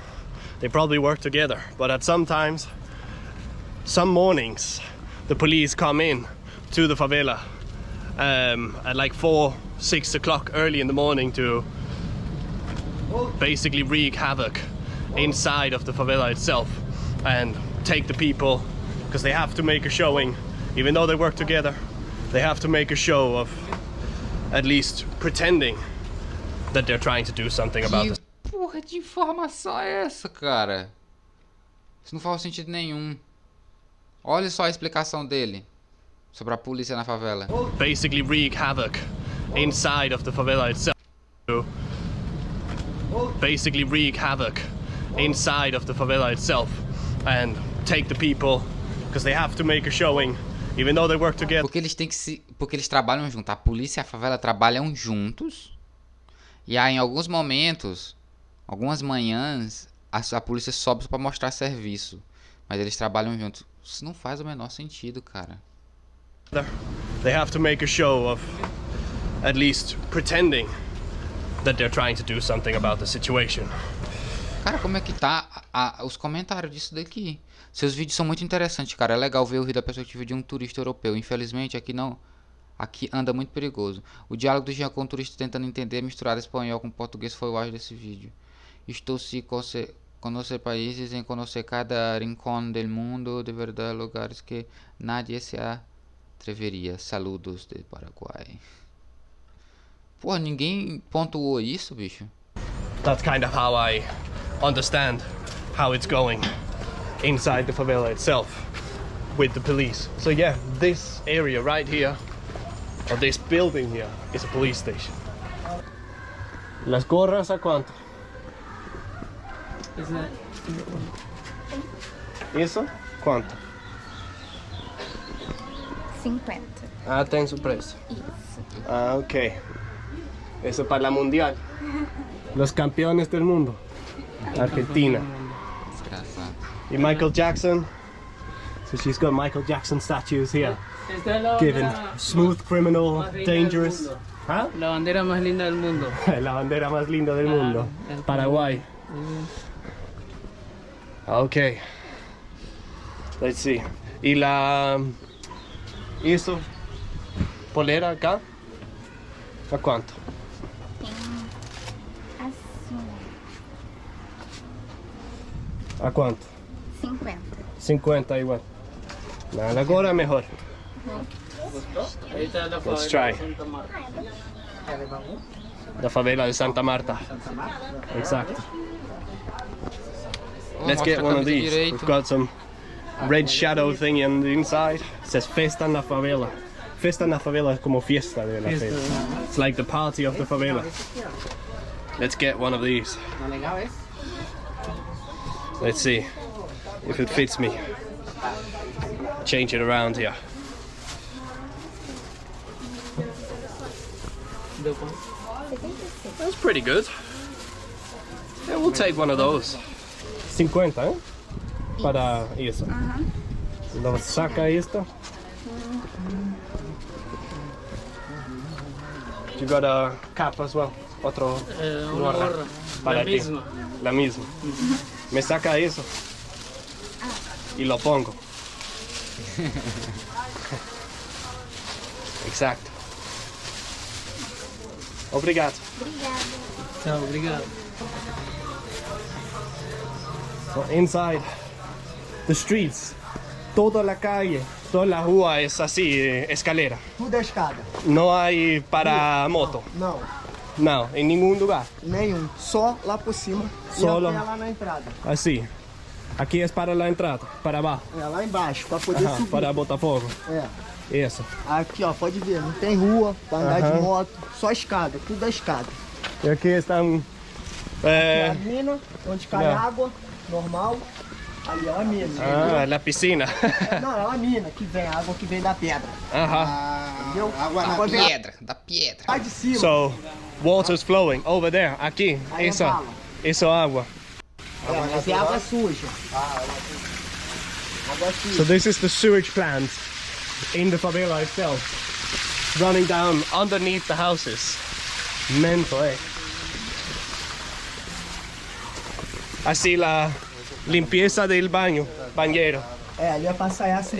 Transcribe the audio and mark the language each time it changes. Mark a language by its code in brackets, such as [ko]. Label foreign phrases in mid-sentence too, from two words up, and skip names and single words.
[en] They probably work together, but at some mornings, the police come in to the favela at like 4-6 o'clock early in the morning to basically wreak havoc inside of the favela itself and take the people, because they have to make a showing. Even though they work together, they have to make a show of at least pretending that they're trying to do something about it. [pt] Porra de informação é essa, cara? Isso não faz sentido nenhum. Olha só a explicação dele sobre a polícia na favela. [en] Basically wreak havoc inside of the favela itself. Basically wreak havoc inside of the favela itself and take the people, because they have to make a showing. Even though they work together. [pt] Porque eles trabalham juntos. A polícia e a favela trabalham juntos. E aí, em alguns momentos, algumas manhãs, a polícia sobe para mostrar serviço. Mas eles trabalham juntos. Isso não faz o menor sentido, cara. [en] They have to make a show of at least pretending that they're trying to do something about the situation. [pt] Cara, como é que tá os comentários disso daqui? Seus vídeos são muito interessantes, cara. É legal ver o vídeo da perspectiva de um turista europeu. Infelizmente, aqui anda muito perigoso. O diálogo do Jean com o turista tentando entender, misturar espanhol com português foi o auge desse vídeo. Estou se conhecer países, em conhecer cada [es] rincón del mundo, [pt] de verdade, [es] lugares que nadie se atreveria. Saludos de Paraguai. [pt] Pô, ninguém pontuou isso, bicho? [en] That's kind of how I understand how it's going inside the favela itself with the police. So yeah, this area right here, or this building here, is a police station. [es] Las gorras a cuánto? [pt] Isso? Quanto? 50. [es] Ah, tem su precio. [pt] Isso. [es] Ah, ok. Eso para la mundial. Los campeones del mundo. Argentina. [pt] Desgraçado. [es] Y Michael Jackson. [en] So she's got Michael Jackson statues here. Given smooth criminal, dangerous. ¿Ah? [es] La bandera más linda del mundo. La bandera más linda del mundo. Paraguay. [en] Okay. Let's see. [es] Y la... Isso. Polera acá. ¿A cuánto? [pt] Tem assim. A quanto? 50. 50 igual. Nada, agora é melhor. [en] Let's try. [pt] Da favela de Santa Marta. [en] Exactly. Let's get one of these. We've got some red shadow thing on the inside. It says [es] Festa na Favela. Festa na Favela es como fiesta de la favela. [en] It's like the party of the favela. Let's get one of these. Let's see if it fits me. Change it around here. That's pretty good. Yeah, we'll take one of those. 50, [es] ¿eh? Para eso. Lo saca esto. [en] You got a cap as well. [es] Otro gorra. Para ti. La misma. Me saca eso. Y lo pongo. Exacto. [pt] Obrigado. Obrigada. Obrigado. [en] So inside the streets, [es] toda la calle, toda la rua es así, escalera. [pt] Tudo é escada. [es] No hay para moto. [pt] Não, [es] No, en ningún lugar. [pt] nenhum. Só lá por cima. [es] Solo. [pt] E até lá na entrada. [es] Así. Aquí es para la entrada, para abajo. [pt] É, lá embaixo, pra poder Ajá, subir. [es] para Botafogo. [pt] É. [es] Eso. [pt] Aqui, ó, pode ver, não tem rua pra andar de moto. Só escada, tudo é escada. [es] Y aquí están... [pt] É a mina, onde cai água, normal. Ali, ó, a mina. [es] la piscina. [pt] Não, é uma mina que vem, a água que vem da pedra. Ajá. Entendeu? Água na vem pedra, da pedra. lá de cima. [en] So, water's flowing over there, [es] aquí. [pt] Aí [es] Eso, [pt] vala. [es] eso agua. [pt] É, mas é água suja. Água [en] So [pt] suja. [en] this is the sewage plant in the favela itself, running down underneath the houses. Mental, eh? [es] Así la limpieza del bañero. [pt] É, ali é pra sair suja,